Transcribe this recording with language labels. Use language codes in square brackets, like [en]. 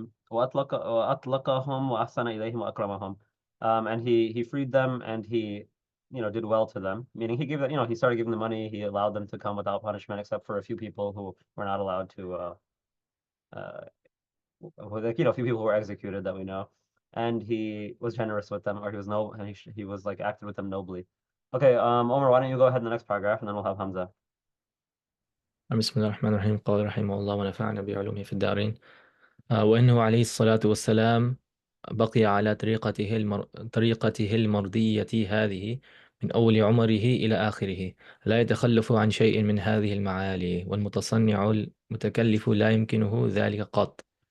[ar] وأطلقهم وأحسن إليهم وأكرمهم. [en] And he freed them and he, you know, did well to them. Meaning he gave them, you know, he started giving them money. He allowed them to come without punishment, except for a few people who were not allowed to, uh, like, you know, a few people who were executed that we know. And he was generous with them, or he was no, and he was like acted with them nobly. Okay, Omar, why don't you go ahead in the next paragraph, and then we'll have Hamza. [ar] بسم الله الرحمن الرحيم. قال رحمه الله ونفعنا بعلومه في الدارين. وإنه عليه الصلاة والسلام بقي على طريقته المرضية هذه من أول عمره إلى آخره، لا يتخلف عن شيء من هذه المعالي، والمتصنع المتكلف لا يمكنه ذلك قط.